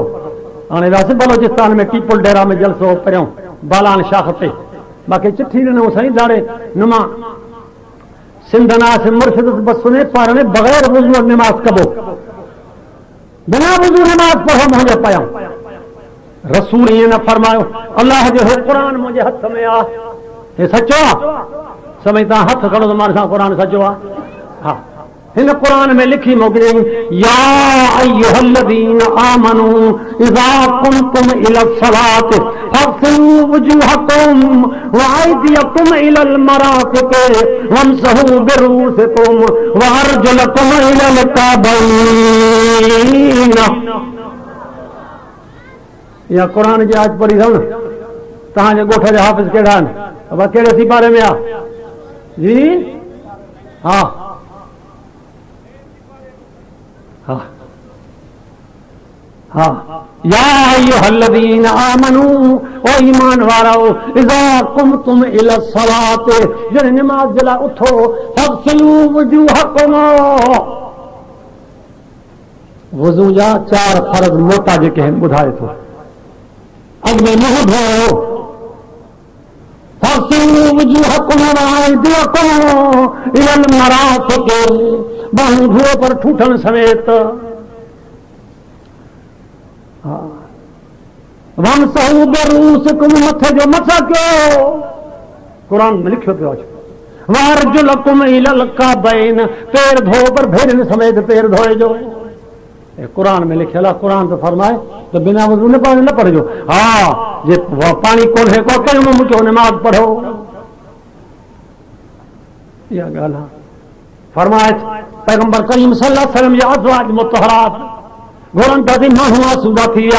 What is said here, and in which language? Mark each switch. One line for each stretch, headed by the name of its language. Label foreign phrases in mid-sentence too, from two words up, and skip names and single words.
Sindhi: हाणे वियासीं बलोचिस्तान में टीपुल डेरा में जलसो पहिरियों बालान शाख ते, बाक़ी चिठी ॾिनो साईं दाड़े नुमा सिंध नासिम मुर्शिद बस सुने पारणे बग़ैर वज़ू निमाज़ कबो, बिना वज़ू निमाज़ पढ़ो मुंहिंजे पयां। रसूल ईअं न फरमायो, अल्लाह जो क़ुरान मुंहिंजे हथ में आहे, हे सचो आहे। समय तव्हां हथ खणो त मां सां क़ुरान सचो आहे। हा इन कुरान में लिखी मोकिले
Arabic: يا أيها الذين آمنوا إذا قمتم إلى الصلاة فاغسلوا وجوهكم وأيديكم إلى المرافق وامسحوا برءوسكم وأرجلكم إلى الكعبين.
Sindhi: या कुरान जी आज पढ़ी अथव न तव्हांजे ॻोठ जा हाफ़िज़ कहिड़ा आहिनि? अब कहिड़े सिपारे में आहे जी? हा हाँ हाँ
Arabic: يا أيها الذين آمنوا
Sindhi: ओ ईमान वारो
Arabic: إذا قمتم إلى الصلاة
Sindhi: जॾहिं निमाज़ जे लाइ उथो
Arabic: فاغسلوا وجوهكم
Sindhi: वज़ू जा 4 फ़र्ज़ मोटा जेके आहिनि ॿुधाए थो। अॻु में मुंहुं धोओ
Arabic: فاغسلوا وجوهكم وأيديكم إلى المرافق
Sindhi: बाहूं धोओ पर ठूठन समेत।
Arabic: وامسحوا برءوسكم
Sindhi: मथे जो मसा कयो कुरान में लिखियो पियो आहे।
Arabic: وأرجلكم إلى الكعبين
Sindhi: पैर धो पर भेरनि समेत पैर धोए जो कुरान में लिखियल आहे। कुरान तो फरमाए तो बिना वज़ू न पढ़जो। हा जे पानी कोन्हे को तयम्मुम कयो नमाज़ पढ़ो। इहा ॻाल्हि आहे। फरमाए पैगंबर करीम
Arabic: صلى الله عليه وسلم
Sindhi: या
Arabic: أزواج مطهرات
Sindhi: घोड़नि तां माण्हू आसूदा थी विया।